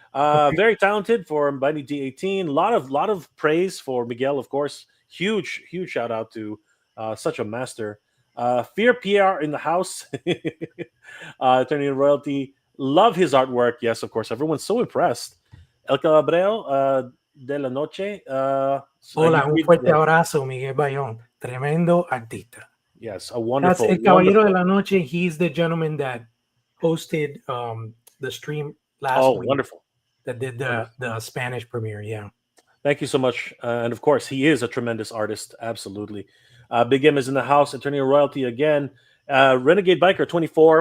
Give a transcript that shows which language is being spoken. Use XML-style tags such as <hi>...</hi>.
<en>Very talented for Mighty D18. Lot of praise for Miguel, of course. Huge shout out to such a master. Fear PR in the house. Attorney of Royalty. Love his artwork. Yes, of course. Everyone's so impressed.</en> <es>El Calabreo de la Noche. Hola, un fuerte abrazo, Miguel Bayón. Tremendo artista.</es> <en>Yes, a wonderful. That's El Caballero de la Noche. He's the gentleman that hosted the stream last week. Wonderful. That did the Spanish premiere. Yeah. Thank you so much. And of course, he is a tremendous artist. Absolutely. Big M is in the house. Attorney of Royalty again. Renegade Biker 24.</en>